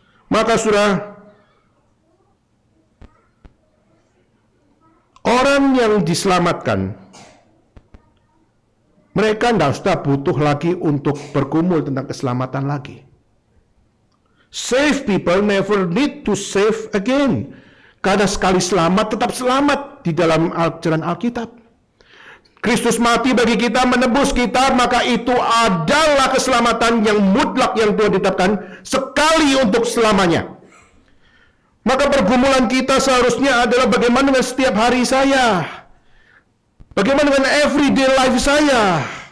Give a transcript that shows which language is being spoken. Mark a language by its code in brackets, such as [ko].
[id] Maka saudara, orang yang diselamatkan, mereka tidak usah butuh lagi untuk bergumul tentang keselamatan lagi. [en] Saved people never need to save again. [id] Karena sekali selamat, tetap selamat di dalam ajaran Alkitab. Kristus mati bagi kita, menebus kita, maka itu adalah keselamatan yang mutlak yang Tuhan tetapkan sekali untuk selamanya. Maka pergumulan kita seharusnya adalah bagaimana dengan setiap hari saya, bagaimana dengan [en] everyday life [id] saya.